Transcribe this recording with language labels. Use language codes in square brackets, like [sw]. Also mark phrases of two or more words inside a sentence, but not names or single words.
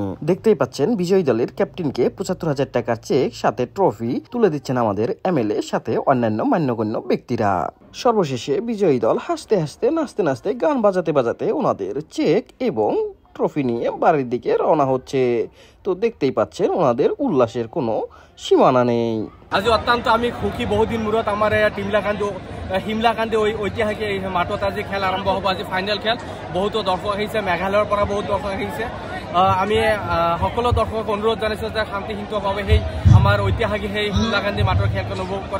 [bn] দেখতেই পাচ্ছেন বিজয়ী দলের ক্যাপ্টেনকে 75,000 টাকার চেক সাথে ট্রফি তুলে দিচ্ছেন আমাদের এমএলএ সাথে অন্যান্য মান্যগণ্য ব্যক্তিরা। সর্বশেষে বিজয়ী দল হাসতে হাসতে, নাচতে নাচতে, গান বাজাতে বাজাতে ওনাদের চেক এবং ট্রফি নিয়ে বাড়ির দিকে রওনা হচ্ছে। তো দেখতেই পাচ্ছেন ওনাদের উল্লাসের কোনো সীমানা নেই। [as] আজি অত্যন্ত আমি সুখী। বহুদিন মূৰত আমাৰ শিমলাকান্দি ঐতিহাসিক মাঠত আজি খেল আৰম্ভ হ'ব। আজি ফাইনেল খেল, বহুতো দৰ্শক আহিছে, মেঘালয়ৰ পৰা বহুত দৰ্শক আহিছে। আমি সকলো দৰ্শকক অনুৰোধ জনাইছোঁ যে শান্তিহীনভাৱে সেই আমাৰ ঐতিহাসিক সেই শিমলাকান্দি মাঠৰ খেলখন উপভোগ কৰে।